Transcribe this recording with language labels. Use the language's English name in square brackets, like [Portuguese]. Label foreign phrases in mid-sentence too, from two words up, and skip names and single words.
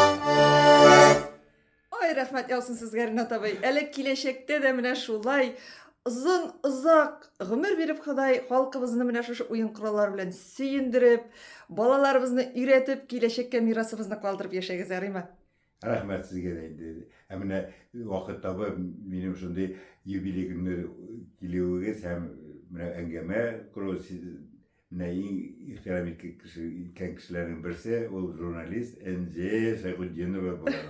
[Tatar] Rahmet olsun sizlerin atabey. Ele kileşekte de mine şulay озак гомер биреп Ходай халкыбызны менә шушы уен кораллары белән сөендереп, балаларыбызны өйрәтеп, киләчәккә мирасыбызны калдырып яшәгез, ярыймы? Рәхмәт сезгә дә инде. Ә менә вакыт табып минем шундый юбилей көнне килүегез һәм менә әңгәмә кору менә иң ихтирам иткән кешеләрнең берсе ул журналист Энҗе Шәйхетдинова була.